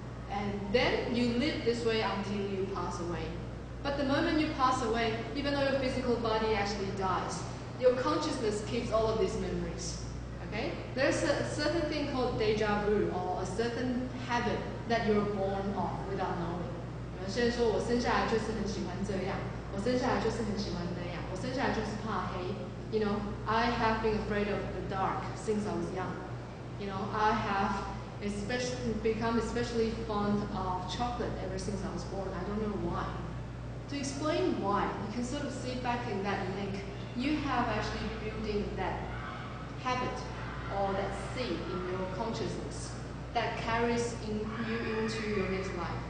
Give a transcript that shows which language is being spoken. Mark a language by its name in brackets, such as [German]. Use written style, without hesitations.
[English] And then you live this way until you pass away. But the moment you pass away, even though your physical body actually dies, your consciousness keeps all of these memories. Okay? There's a certain thing called deja vu, or a certain habit that you're born of without knowing. [Chinese] 有些人说我生下来就是很喜欢这样，我生下来就是很喜欢那样，我生下来就是怕黑。 [English] You know, I have been afraid of the dark since I was young. You know, I have become especially fond of chocolate ever since I was born. I don't know why. To explain why, you can sort of see back in that link. You have actually built in that habit or that seed in your consciousness that carries you into your next life.